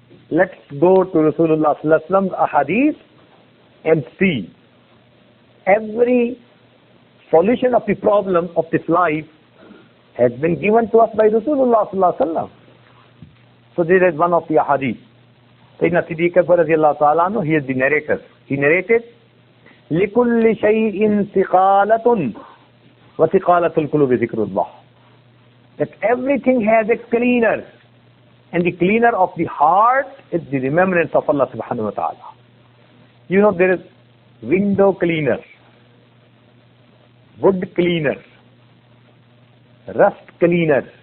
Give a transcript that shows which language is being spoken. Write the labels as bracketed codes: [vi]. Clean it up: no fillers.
[en] Let's go to Rasulullah sallallahu alaihi wasallam's ahadith and see every solution of the problem of this life has been given to us by Rasulullah sallallahu alaihi wasallam. So there is one of the ahadith. Sayyidina Siddiq Akbar radiallahu ta'ala anhu, he is the narrator. He narrated, [ar] لِكُلِّ شَيْءٍ ثِقَالَةٌ وَثِقَالَةُ الْقُلُوبِ ذِكْرُ اللَّهِ. [en] That everything has a cleaner, and the cleaner of the heart is the remembrance of Allah subhanahu wa ta'ala. You know, there is window cleaner, wood cleaner, rust cleaner.